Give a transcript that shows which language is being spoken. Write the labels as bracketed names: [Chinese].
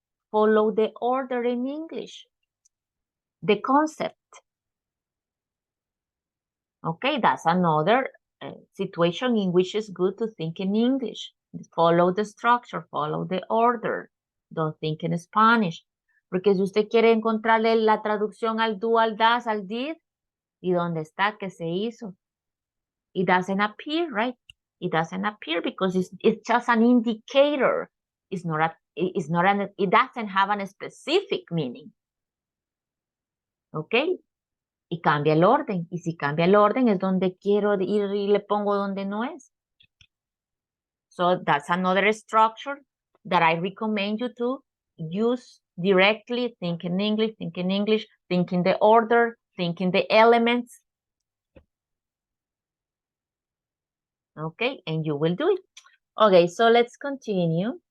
[English] Follow the order in English. The concept. Okay, that's another situation in which it's good to think in English. Follow the structure, follow the order. Don't think in Spanish. [Spanish] Porque si usted quiere encontrarle la traducción al do, al das, al did, ¿y dónde está? ¿Qué se hizo? [English] It doesn't appear, right? It doesn't appear because it's just an indicator. It doesn't have a specific meaning. [Spanish] Okay? Y cambia el orden. Y si cambia el orden es donde quiero ir y le pongo donde no es. [English] So that's another structure that I recommend you to use directly. Think in English, think in the order, think in the elements. Okay, and you will do it. Okay, so let's continue.